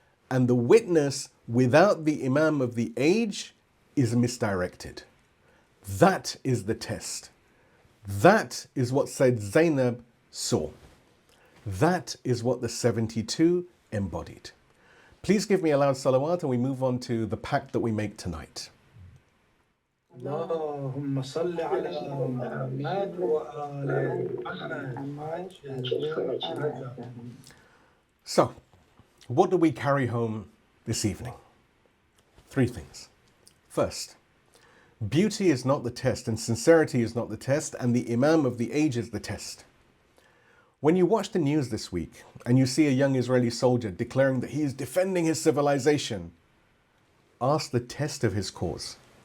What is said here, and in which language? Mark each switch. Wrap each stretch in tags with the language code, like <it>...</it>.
<en>And the witness without the Imam of the age is misdirected. That is the test. That is what Sayyedah Zaynab saw. That is what the 72 embodied. Please give me a loud salawat and we move on to the pact that we make tonight.</en> <ar>اللهم صل على محمد وآل محمد.</ar> <en>So, what do we carry home this evening? 3 things. First, beauty is not the test and sincerity is not the test, and the Imam of the age is the test. When you watch the news this week and you see a young Israeli soldier declaring that he is defending his civilization, ask the test of his cause.</en>